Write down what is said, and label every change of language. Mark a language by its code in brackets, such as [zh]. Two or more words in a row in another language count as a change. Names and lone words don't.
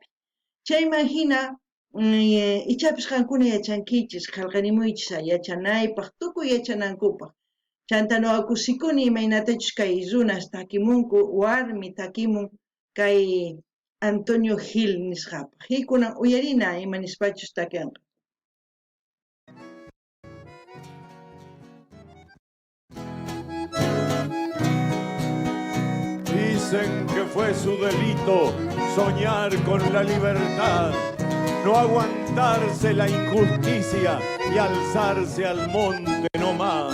[qu] Chayman hina ichapis qankuna yachankichis, qillqarimuychis yachanaypaq, tukuy yachanankupaq. Chantanoqa kusikuni imaynatachus kay runas takimunku, warmi takimun kay Antonio Gil nisqapaq. Hikunan uyarina imanispachus takianqa. [es] Dicen que fue su delito soñar con la libertad, no aguantarse la injusticia y alzarse al monte no más.